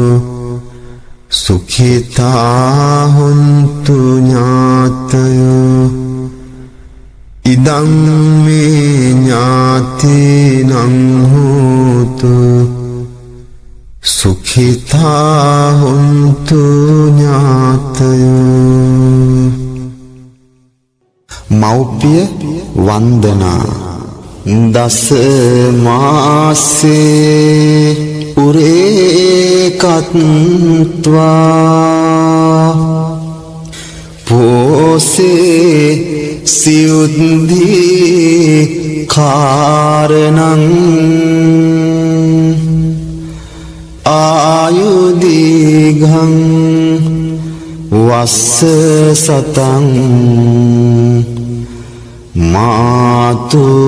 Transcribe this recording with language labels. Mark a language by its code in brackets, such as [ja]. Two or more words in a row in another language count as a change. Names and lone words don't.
[pi] සුඛිතා හොන්තු ඥාතයෝ ඉදං මේ ඥාතිනං හෝතු සුඛිතා හොන්තු ඥාතයෝ. [si] මෞපිය වන්දනා [pi] දස මාසේ උරේකත්වා පෝසේ සියුද්ධි කාරණං ආයුදීඝං වස්ස සතං මාතු